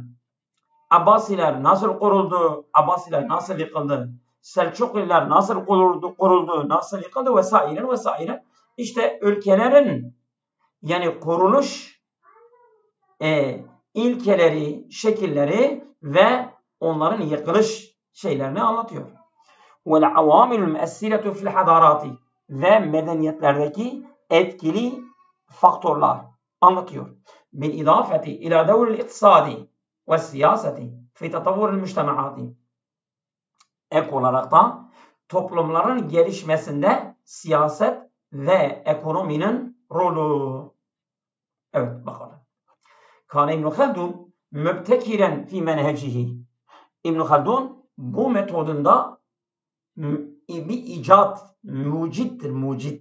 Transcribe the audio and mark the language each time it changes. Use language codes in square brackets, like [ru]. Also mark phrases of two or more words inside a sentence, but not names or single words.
[tr] Abbasiler nasıl kuruldu, Abbasiler nasıl yıkıldı? Selçuklular nasıl kuruldu, nasıl yıkıldı vesaire vesaire. işte ülkelerin yani kuruluş ilkeleri, şekilleri ve onların yıkılış şeylerini anlatıyor. [ar] وَالْعَوَامِلُ الْمُؤَثِّرَةُ فِي الْحَضَارَاتِ [tr] ve medeniyetlerdeki etkili faktörler anlatıyor. [ar] بِالْاِضَافَةِ اِلَى دَوْرِ الْاِقْتِصَادِ وَالسِّيَاسَةِ فِي تَطَوُّرِ الْمُجْتَمَعَاتِ [tr] Ek olarak da toplumların gelişmesinde siyaset ve ekonominin rolü. Evet bakalım. [ar] كان ابن خلدون مبتكرا في منهجه. [tr] İbn Haldun bu metodunda bir icat, mucittir, mucit.